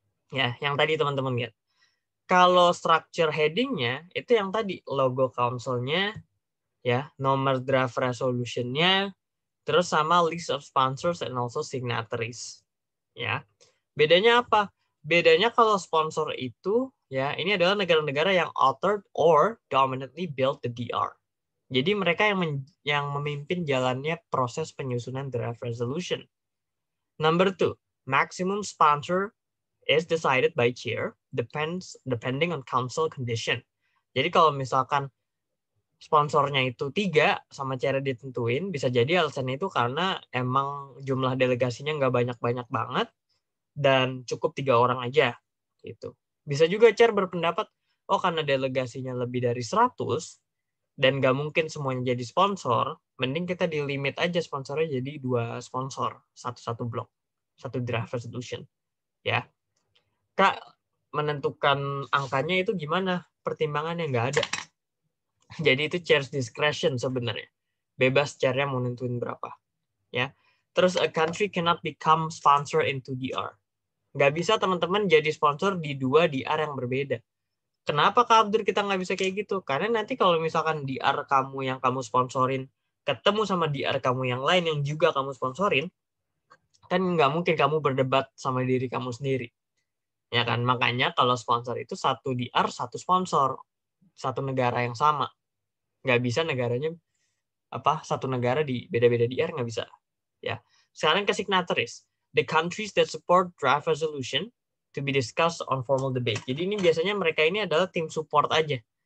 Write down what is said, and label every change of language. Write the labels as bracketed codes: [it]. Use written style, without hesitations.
[id] Ya, yang tadi teman-teman lihat. Kalau structure heading-nya itu yang tadi logo council-nya ya, nomor draft resolution-nya, terus sama [en] list of sponsors and also signatories. [id] Ya. Bedanya apa? Bedanya kalau sponsor itu ya, ini adalah negara-negara yang [en] authored or dominantly built the DR. [id] Jadi mereka yang memimpin jalannya proses penyusunan draft resolution. [en] Number 2, maximum sponsor is decided by chair depending on council condition. [id] Jadi kalau misalkan sponsornya itu 3 sama cara ditentuin, bisa jadi alasannya itu karena emang jumlah delegasinya nggak banyak-banyak banget dan cukup 3 orang aja gitu. Bisa juga chair berpendapat, oh karena delegasinya lebih dari 100 dan nggak mungkin semuanya jadi sponsor, mending kita di limit aja sponsornya jadi 2 sponsor, satu blok, satu draft resolution. Ya, Kak, menentukan angkanya itu gimana? Pertimbangannya nggak ada. Jadi itu [en] chair's discretion [id] sebenarnya. Bebas chairnya mau nentuin berapa. Ya. [en] Terus a country cannot become sponsor into DR. [id] Nggak bisa teman-teman jadi sponsor di 2 DR yang berbeda. Kenapa Kak Abdur kita nggak bisa kayak gitu? Karena nanti kalau misalkan DR kamu yang kamu sponsorin ketemu sama DR kamu yang lain yang juga kamu sponsorin, kan nggak mungkin kamu berdebat sama diri kamu sendiri. Ya kan? Makanya kalau sponsor itu satu DR, satu sponsor. Satu negara yang sama. Nggak bisa negaranya satu negara di beda-beda DR, nggak bisa. Ya. Sekarang ke signatories. [en] The countries that support draft resolution to be discussed on formal debate. [id] Jadi ini biasanya mereka ini adalah tim support aja.